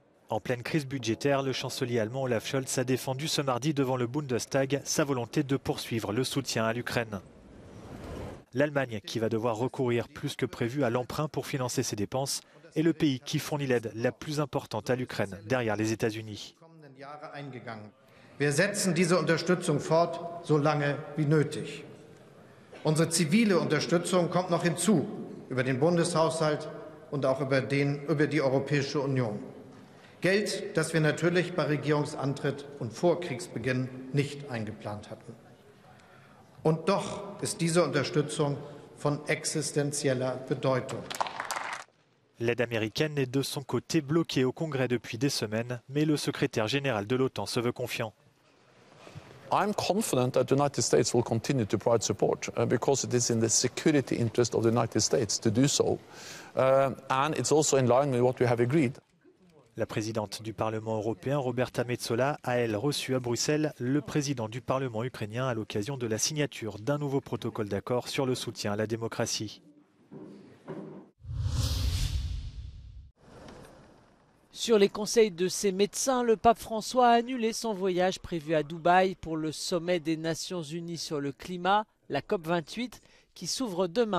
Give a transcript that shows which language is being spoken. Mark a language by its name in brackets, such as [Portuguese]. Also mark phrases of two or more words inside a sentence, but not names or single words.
[French] En pleine crise budgétaire, le chancelier allemand Olaf Scholz a défendu ce mardi devant le Bundestag sa volonté de poursuivre le soutien à l'Ukraine. L'Allemagne, qui va devoir recourir plus que prévu à l'emprunt pour financer ses dépenses, est le pays qui fournit l'aide la plus importante à l'Ukraine, derrière les États-Unis. [German] Wir setzen diese Unterstützung fort, so lange wie nötig. Unsere zivile Unterstützung kommt noch hinzu, über den Bundeshaushalt und auch über die Europäische Union. Geld, das wir natürlich bei Regierungsantritt und vor Kriegsbeginn nicht eingeplant hatten. Und doch ist diese Unterstützung von existenzieller Bedeutung. [French] L'aide américaine est de son côté bloquée au Congrès depuis des semaines, mais le secrétaire général de l'OTAN se veut confiant. [English] I'm confident that the United States will continue to provide support because it is in the security interest of the United States to do so. And it's also in line with what we have agreed. [French] La présidente du Parlement européen, Roberta Metsola, a elle reçu à Bruxelles le président du Parlement ukrainien à l'occasion de la signature d'un nouveau protocole d'accord sur le soutien à la démocratie. Sur les conseils de ses médecins, le pape François a annulé son voyage prévu à Dubaï pour le sommet des Nations Unies sur le climat, la COP28, qui s'ouvre demain.